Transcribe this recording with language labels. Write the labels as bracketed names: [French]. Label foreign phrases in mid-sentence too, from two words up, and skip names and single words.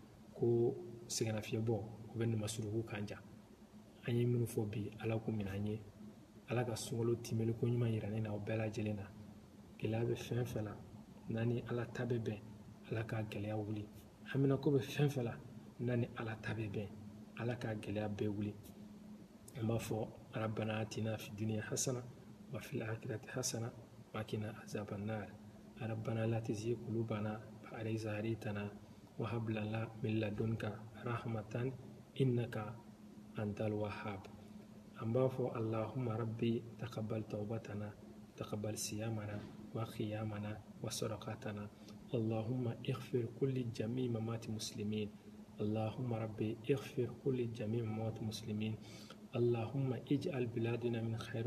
[Bambara] ko segana fiye bɔ o bɛ nama suruku kan ja an ye minnu fɔ bi ala ko minɛ an ye ala ka sunkalo timɛli ko ɲuman yira ne na o bɛɛ lajɛlen na gɛlɛya bɛ fɛn fɛn la n'ani ala ta bɛ bɛn ala ka gɛlɛya wuli hamina ko bɛ fɛn fɛn la n'ani ala ta bɛ bɛn ala ka gɛlɛya bɛɛ wuli an b'a fɔ [Arabic] ربنا آتنا في الدنيا حسنة وفي الآخرة حسنة وقنا عذاب النار ربنا لا تزغ قلوبنا بعد إذ هديتنا وهب لنا من لدنك رحمة إنك أنت الوهاب أمبافو اللهم ربي تقبل توبتنا تقبل صيامنا وقيامنا وصدقاتنا اللهم اغفر كل جميع موات المسلمين اللهم ربي اغفر كل جميع موات المسلمين اللهم اجعل بلادنا من خير